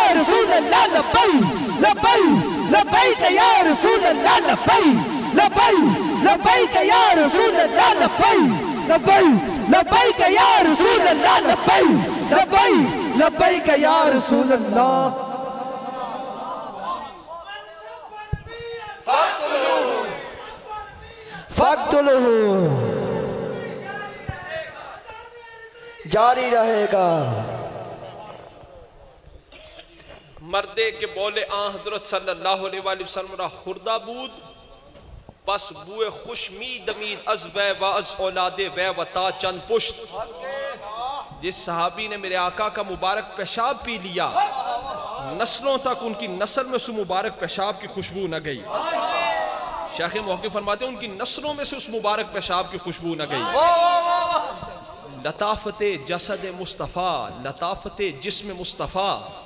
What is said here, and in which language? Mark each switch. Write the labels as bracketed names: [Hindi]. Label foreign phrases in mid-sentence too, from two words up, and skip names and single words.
[Arabic] رسول اللہ، لبیک لبیک لبیک یا رسول اللہ لبیک لبیک لبیک یا رسول اللہ لبیک لبیک لبیک یا رسول اللہ لبیک لبیک لبیک یا رسول اللہ فاقتلوہ [Urdu] جاری رہے گا [Persian] مردے کے بولے آن حضرت [Arabic] صلی اللہ علیہ وآلہ وسلم [Persian] را خوردہ بود پس بوئے خوشمی دمید از وے و از اولاد وے و تا چند پشت [Urdu] جس صحابی نے میرے آقا کا مبارک پیشاب پی لیا نسلوں تک ان کی نسل میں اس مبارک پیشاب کی خوشبو نہ گئی شیخ موقع فرماتے ہیں ان کی نسلوں میں سے اس مبارک پیشاب کی خوشبو نہ گئی لطافت جسد مصطفیٰ لطافت جسم مصطفیٰ